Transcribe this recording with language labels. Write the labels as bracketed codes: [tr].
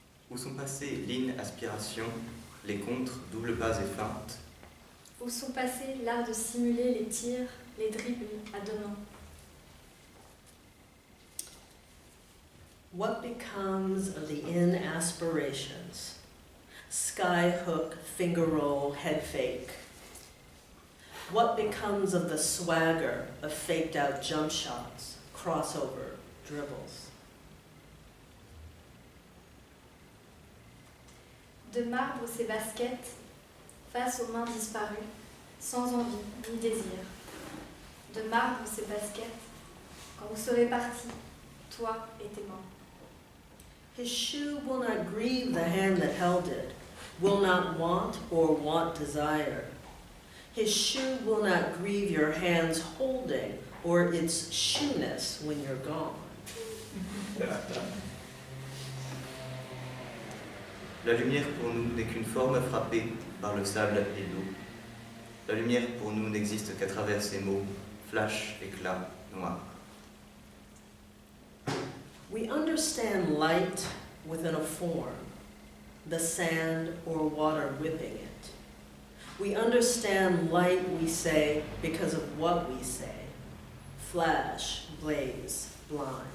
[fr] Où sont passées ligne, aspiration, les contres, double pas et feintes? Où sont passés l'art de simuler les tirs, les dribbles à deux mains? [en] What becomes of the in aspirations? Sky hook, finger roll, head fake. What becomes of the swagger of faked out jump shots, crossover, dribbles? [fr] De marbre ses baskets, face aux mains disparues, sans envie ni désir. De marbre ses baskets, quand vous serez partis, toi et tes mains. [en] His shoe will not grieve the hand that held it, will not want or want desire. His shoe will not grieve your hand's holding or its shoeness when you're gone. [fr] La lumière pour nous n'est qu'une forme frappée par le sable et l'eau. La lumière pour nous n'existe qu'à travers ces mots, flash, éclat, noir. [en] understand light within a form, the sand or water whipping it. We understand light, we say, because of what we say. Flash, blaze, blind.